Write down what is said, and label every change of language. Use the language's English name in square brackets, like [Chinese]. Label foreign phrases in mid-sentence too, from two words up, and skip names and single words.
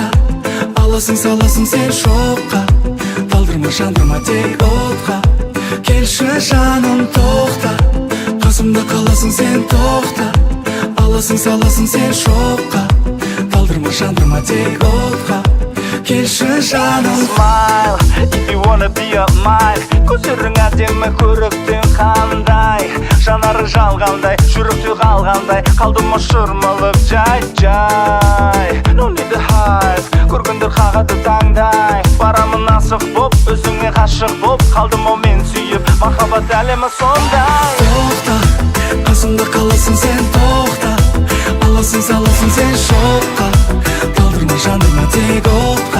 [Kazakh] Аласың саласың сен шоққа, талдырма жандырма тек отқа. Келші жаным тоқта, қасымда қаласың сен, тоқта. Аласың саласың сен шоққа, талдырма жандырма тек отқа. Келші жаным. [English] Smile, if you wanna be a mine. [Kazakh] Көздерің әдемі, көріктің қандай. Жанары жалғандай, жүректе қалғандай. Қалдым ұшырмалып жай. [English] No need to hide, [Kazakh] көргендер қағады таңдай. Барамын асық боп, өзіңе ғашық боп. Қалдым о мен сүйіп, махаббат әлемі сондай. Тоқта, қасымда қаласың сен, тоқта. Аласың саласың сен шоққа, талдырма жандырма тек отқа.